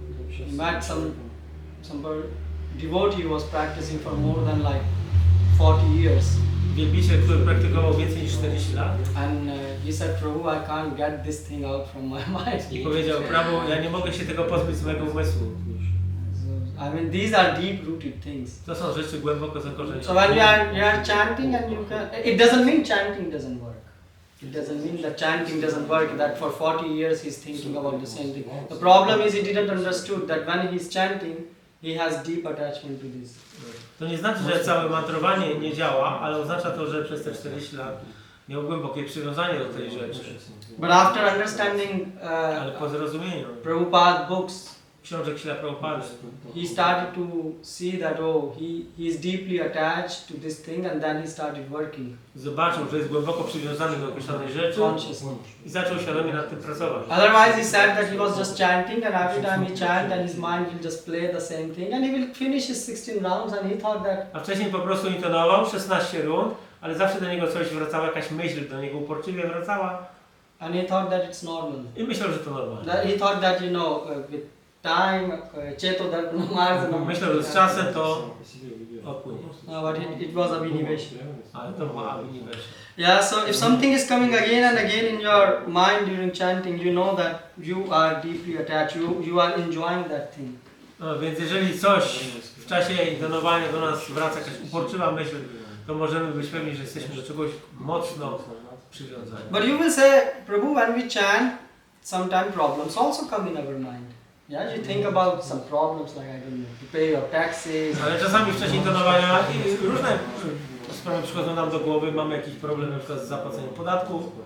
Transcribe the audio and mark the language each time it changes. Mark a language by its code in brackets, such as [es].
[en] he met some devotee who was practicing for more than like 40 years, [pl] Wielbiciel, który praktykował więcej niż 40 lat [en] and he said, Prabhu, I can't get this thing out from my mind. [pl] i powiedział: Prabhu, ja nie mogę się tego pozbyć z mojego umysłu. [en] I mean, these are deep-rooted things. [pl] To są rzeczy głęboko [en] So [pl] zakorzenione. [en] when you are chanting, and you can, it doesn't mean chanting doesn't work. It doesn't mean that chanting doesn't work, that for 40 years he's thinking about the same thing. The problem is he didn't understood that when he's chanting, he has deep attachment to this. [pl] To nie znaczy, że całe mantrowanie nie działa, ale oznacza to, że przez te 40 lat miał głębokie przywiązanie do tej rzeczy. [en] But after understanding [pl] Ale po zrozumieniu [en] Prabhupada books, [pl] książek Śrila Prabhupada, [en] he started to see that he is deeply attached to this thing, and then he started working [pl] zobaczył, że jest głęboko przywiązany do określonej rzeczy [en] consciously. [pl] i zaczął świadomie nad tym pracować. [en] Otherwise, he said that he was just chanting, and every time he chant, and his mind will just play the same thing, and he will finish his 16 rounds, and he thought that. [pl] A wcześniej po prostu intonował 16 rund, ale zawsze do niego coś wracała, jakaś myśl do niego uporczywie wracała [en] And he thought that it's normal. [pl] i myślał, że to normalne. [en] That he thought that, with time, [sa] Cheto Dharma Marjana. [pl] Myślał, że z czasem to odpłynie. [en] But it was Abhinivesha. [pl] Ale to była Abhinivesha. [en] Yeah, so if something is coming again and again in your mind during chanting, you know that you are deeply attached, you are enjoying that thing. [pl] No, więc jeżeli coś w czasie intonowania do nas wraca, jakaś uporczywa myśl, to możemy być pewni, że jesteśmy do czegoś mocno przywiązani. [en] But you will say, Prabhu, when we chant, sometimes problems also come in our mind. Yeah, you think about some problems like, I don't know, to pay your taxes. [pl] Ale czasami w czasie intonowania różne sprawy przychodzą nam do głowy, mamy jakiś problem na przykład z zapłaceniem podatków.